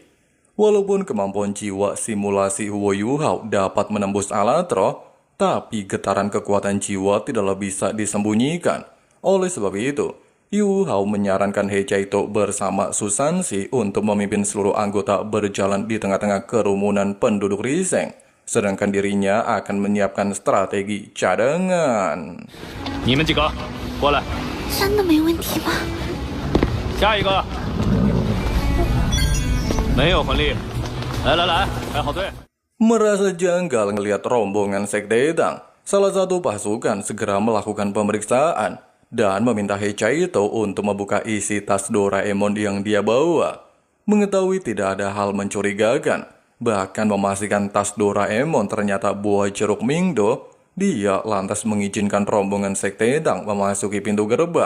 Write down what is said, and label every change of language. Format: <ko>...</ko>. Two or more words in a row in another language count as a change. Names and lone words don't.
<id>Walaupun kemampuan jiwa simulasi Huo Yuhao dapat menembus alat roh, tapi getaran kekuatan jiwa tidaklah bisa disembunyikan. Oleh sebab itu, Yuhao menyarankan He Chaito bersama Susanshi untuk memimpin seluruh anggota berjalan di tengah-tengah kerumunan penduduk Riseng. Sedangkan dirinya akan menyiapkan strategi cadangan.</id> <zh>你们几个过来，真的没问题吗？下一个。没有魂力，来来来，排好队。</zh> <id>Merasa janggal ngelihat rombongan Sekte Tang, salah satu pasukan segera melakukan pemeriksaan dan meminta He Chaito untuk membuka isi tas Doraemon yang dia bawa. Mengetahui tidak ada hal mencurigakan, bahkan memastikan tas Doraemon ternyata buah jeruk Mingdo, dia lantas mengizinkan rombongan Sekte Tang memasuki pintu gerbang.</id>